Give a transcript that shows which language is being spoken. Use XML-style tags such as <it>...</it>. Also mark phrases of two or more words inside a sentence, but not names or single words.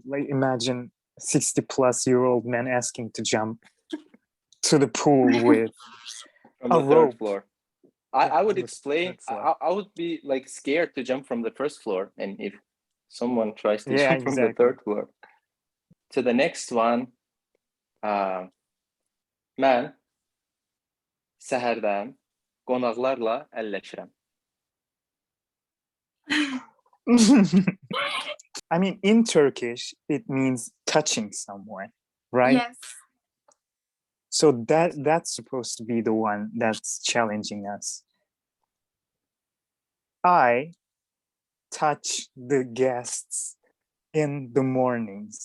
<en>Like, imagine 60-plus-year-old man asking to jump to the pool with From a the third rope. floor. Yeah, I would that's- explain, that's like- I would be like scared to jump from the first floor. And if someone tries to Yeah, jump from the exactly. third floor. To the next one,</en> <az>mən səhərdən qonaqlarla əlləşirəm.</az> <en>I mean, in Turkish, it means touching someone, right? Yes. So that's supposed to be the one that's challenging us. I touch the guests in the mornings.</en>